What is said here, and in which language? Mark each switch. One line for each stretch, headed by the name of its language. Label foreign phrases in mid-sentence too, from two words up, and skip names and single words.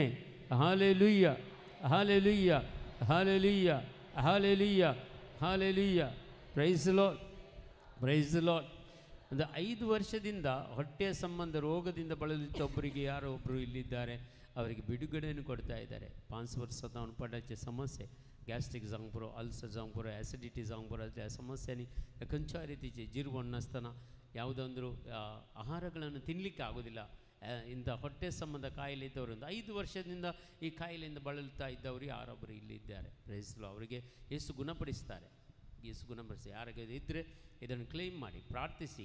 Kannada: ಹಾಲೆಲೂಯ ಹಾಲೆಲೂಯ ಹಾಲೆಲೂಯ ಹಾಲೆಲೂಯ ಹಾಲೆಲೂಯ.
English: Praise Lord, Praise Lord.
Kannada: ಒಂದು 5 ವರ್ಷದಿಂದ ಹೊಟ್ಟೆಯ ಸಂಬಂಧ ರೋಗದಿಂದ ಬಳಲುತ್ತಿದ್ದ ಒಬ್ಬರಿಗೆ ಯಾರೋ ಒಬ್ಬರು ಇಲ್ಲಿದ್ದಾರೆ, ಅವರಿಗೆ ಬಿಡುಗಡೆಯನ್ನು ಕೊಡ್ತಾ ಇದ್ದಾರೆ. 5 ವರ್ಷದ ಅವನು ಪಡಚೆ ಸಮಸ್ಯೆ,
Konkani: गैस्ट्रिक जावंक पुरो, अल्सर जावंक पुरो, एसिडिटी जावंक पुरो, त्या समस्यांनी खंयच्या रितीचे जिरवण नासतना
Kannada: ಯಾವುದಾದ್ರೂ ಆಹಾರಗಳನ್ನು ತಿನ್ನಲಿಕ್ಕೆ ಆಗೋದಿಲ್ಲ. ಇಂಥ ಹೊಟ್ಟೆ ಸಂಬಂಧ ಕಾಯಿಲೆ ಇದ್ದವರು ಒಂದು 5 ವರ್ಷದಿಂದ ಈ ಕಾಯಿಲೆಯಿಂದ ಬಳಲ್ತಾ ಇದ್ದವರು ಯಾರೊಬ್ಬರು ಇಲ್ಲಿದ್ದಾರೆ. ಪ್ರೈಸ್ಲು ಅವರಿಗೆ ಯೇಸು ಗುಣಪಡಿಸ್ತಾರೆ. ಯೇಸು ಗುಣಪಡಿಸಿ ಯಾರಿಗೆ ಇದ್ದರೆ ಇದನ್ನು ಕ್ಲೇಮ್ ಮಾಡಿ ಪ್ರಾರ್ಥಿಸಿ.